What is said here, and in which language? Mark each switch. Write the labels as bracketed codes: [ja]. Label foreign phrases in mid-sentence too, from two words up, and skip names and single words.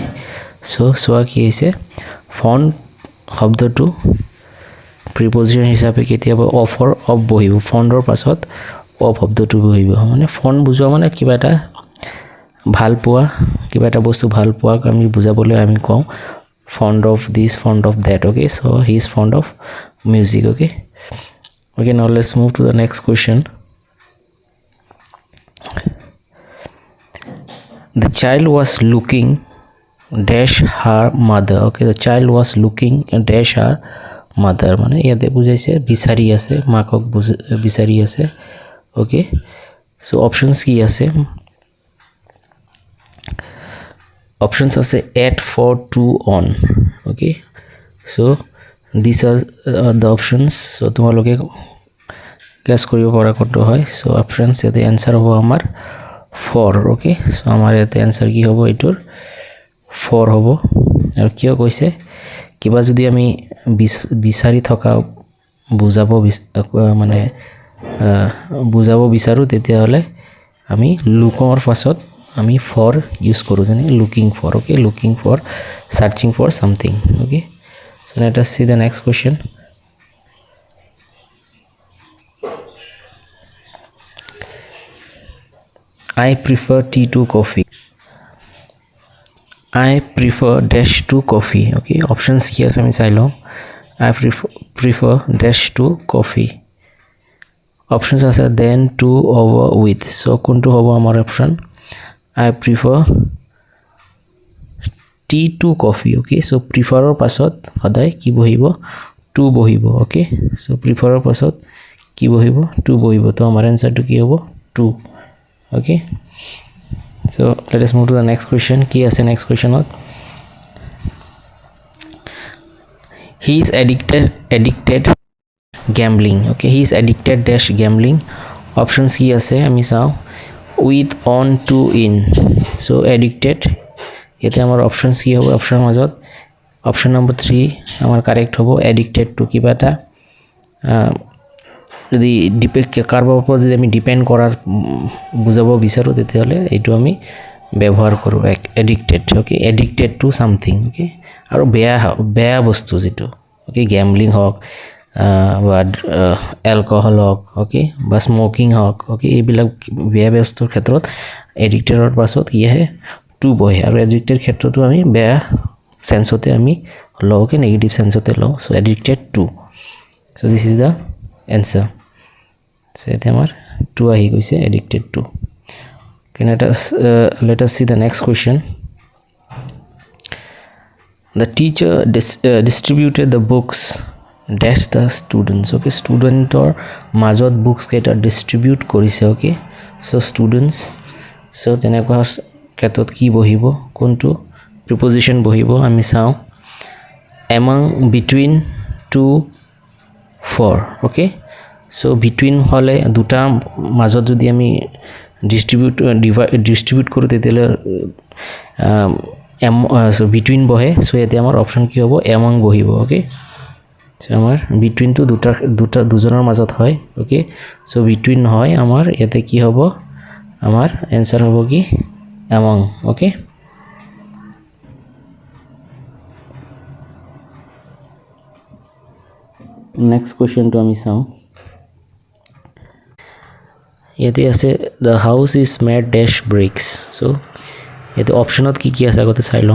[as] সো সোৱা কি হৈছে, ফন্ড শব্দটো প্ৰিপজিশন হিচাপে কেতিয়াবা অফৰ অফ বহিব, ফন্ডৰ পাছত অফ শব্দটো বহিব। মানে ফন্ড বুজোৱা মানে কিবা এটা ভাল পোৱা, কিবা এটা বস্তু ভাল পোৱাক আমি বুজাবলৈ আমি কওঁ [en] fond of this, fond of that. Okay, so he is fond of music. Okay, now let's move to the next question. The child was looking dash her mother. Okay, the child was looking dash her mother, [as] মানে ইয়াতে বুজাইছে বিচাৰি আছে, মাকক বিচাৰি আছে। ওকে, সো অপশনস কি আছে? অপশনস আছে [en] at, for, to, on. Okay, so this are the options. [as] সো তোমালোকে গেছ কৰিব পৰা কোনটো হয়। [en] so options [as] ইয়াতে এনসার হ'ব আমাৰ ফৰ। ওকে, সো আমাৰ ইয়াতে এনসার কি হ'ব, এইটোৰ ফৰ হ'ব। আৰু কিয় কৈছে, কিবা যদি আমি বিচাৰি থকা বুজাব বিচাৰো তেতিয়াহ'লে আমি লুকৰ পাছত আমি ফৰ ইউজ কৰোঁ, যেনে [en] looking for. Okay, looking for, searching for something. Okay, so let us see the next question. I prefer tea to coffee. I prefer dash to coffee. Okay, options [as] কি আছে আমি চাই লওঁ। [en] I prefer dash to coffee. Options আছে then, to, over, with. [as] So কোনটো হ'ব আমাৰ অপশন? [en] I prefer tea to coffee. Okay, so preferৰ [as] পাছত সদায় কি বহিব, to বহিব। [en] Okay, so preferৰ [as] পাছত কি বহিব, to বহিব। তো আমাৰ এনসারটো কি হ'ব, to। [en] Okay, so let us move to the next question. [as] কি আছে [en] next questionত? He is addicted gambling. Okay, he is addicted dash gambling. [as] Options কি আছে আমি চাওঁ, [en] with, on, to, in. So addicted, [as] ইয়াতে আমাৰ অপশনস কি হ'ব, অপশনৰ মাজত [en] option number [as] 3 আমাৰ কাৰেক্ট হ'ব। [en] addicted to [as] কিবা এটা যদি কাৰোবাৰ ওপৰত যদি আমি ডিপেন্ড কৰাৰ বুজাব বিচাৰো তেতিয়াহ'লে এইটো আমি ব্যৱহাৰ কৰোঁ এডিক্টেড। [en] Okay, addicted to something. [as] ওকে, আৰু বেয়া বস্তু যিটো, ওকে, গেমলিং হওক বা এলকহল হওক, ওকে, বা স্মকিং হওক। ওকে, এইবিলাক বেয়া বস্তুৰ ক্ষেত্ৰত এডিক্টেডৰ পাছত কি আহে, টু বহে। আৰু এডিক্টেড ক্ষেত্ৰতো আমি বেয়া সেন্সতে আমি লওঁ, কি [en] negative senseতে [as] লওঁ। [en] So addicted to. So this is the answer. [as] সো এতে আমাৰ টু আহি গৈছে, [en] addicted to. Let us see the next question. The teacher distributed the books dash the students. Okay, studenter [as] মাজত books কেইটা distribute কৰিছে। Okay, সো ষ্টুডেণ্টছ সো তেনেকুৱা ক্ষেত্ৰত কি বহিব কোনটো প্ৰিপজিশ্যন বহিব আমি চাওঁ [en] among between to for okay so between [as] হলে দুটা মাজত যদি আমি ডিস্ট্ৰিবিউট কৰোঁ তেতিয়াহ'লে সো between বহে সো ইয়াতে আমাৰ অপশ্যন কি হ'ব among বহিব ওকে সো আমাৰ [en] between to [as] দুজনৰ মাজত হয় [en] okay so between [as] হয় আমাৰ ইয়াতে কি হ'ব আমাৰ এনসাৰ হ'ব কি among ওকে [en] next questionটো [as] আমি চাওঁ ইয়াতে আছে [en] the house is made dash bricks so' [as] ইয়াতে অপশ্যনত কি কি আছে আগতে চাই